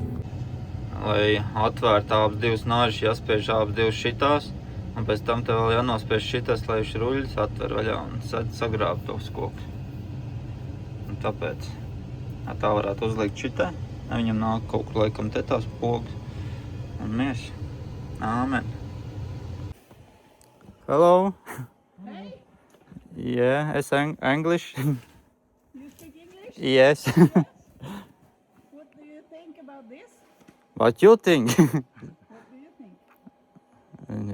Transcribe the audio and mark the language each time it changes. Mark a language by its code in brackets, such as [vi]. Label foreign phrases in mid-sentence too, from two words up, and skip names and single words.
[lv] Lai atvērtu abas divas nāžas, jāspiež abas divas šitās. Un pēc tam tev vēl jānospiež šitas, lai viņš ruļļus atver vaļā un sagrāb tos kokus. Un tāpēc tā varētu uzlikt šitā. Viņam nāk kaut kur laikam te tās pogas. Un mies. Āmen. [en] Hello. Hey. Yeah, it's English. You speak English? Yes. What do you think about this? What you think? What do you think?